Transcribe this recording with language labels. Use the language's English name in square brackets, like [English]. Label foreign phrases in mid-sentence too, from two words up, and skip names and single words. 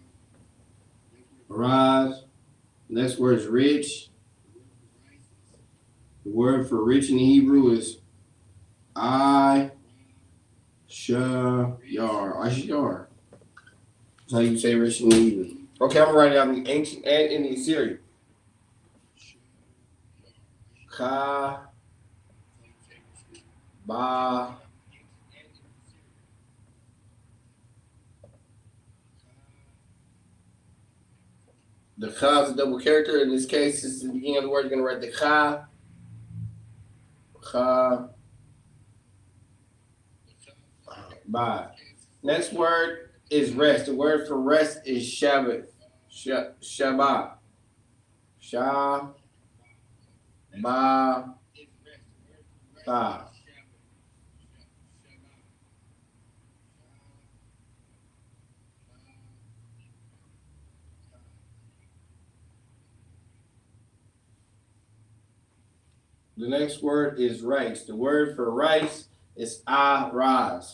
[English] The next word is rich. The word for rich in the Hebrew is Ishayar. Ishayar. That's how you say rich in the Hebrew. Okay, I'm writing down the ancient and in the Assyrian. Ka, ba. The Cha is a double character. In this case, this is the beginning of the word. You're going to write the Cha. Cha. Ba. Next word is rest. The word for rest is Shabbat. Shabbat. Sha. Ba. Ba. The next word is rice. The word for rice is araz.